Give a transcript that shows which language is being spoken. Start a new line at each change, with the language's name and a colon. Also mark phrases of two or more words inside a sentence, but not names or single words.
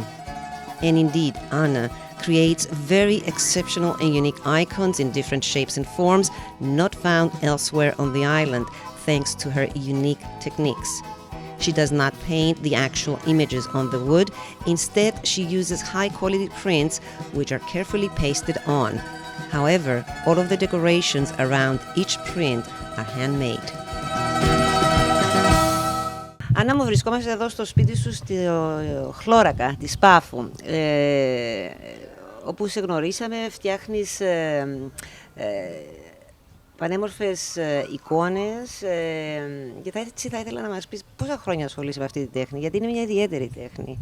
English: And indeed, Anna creates very exceptional and unique icons in different shapes and forms not found elsewhere on the island, thanks to her unique techniques. She does not paint the actual images on the wood. Instead, she uses high-quality prints which are carefully pasted on. However, all of the decorations around each print are handmade.
Greek: Άννα μου, βρισκόμαστε εδώ στο σπίτι σου στη Χλώρακα της Πάφου, όπου σε γνωρίσαμε, φτιάχνεις πανέμορφες εικόνες και θα ήθελα να μας πεις πόσα χρόνια ασχολείσαι με αυτή τη τέχνη, γιατί είναι μια ιδιαίτερη τέχνη.